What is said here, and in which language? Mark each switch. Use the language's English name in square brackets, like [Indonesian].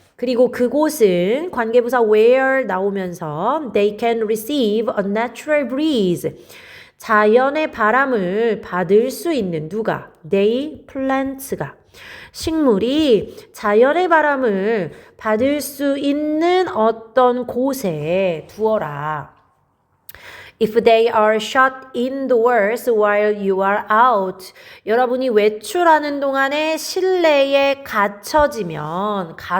[Korean] 그리고 그곳은 관계부사 where 나오면서 [English] they can receive a natural breeze, [Korean] 자연의 바람을 받을 수 있는 누가? [English] they, plants가. [Korean] 식물이 자연의 바람을 받을 수 있는 어떤 곳에 두어라. [English] If they are shut indoors while you are out. [Korean] 여러분이 외출하는 동안에 실내에 가둬지면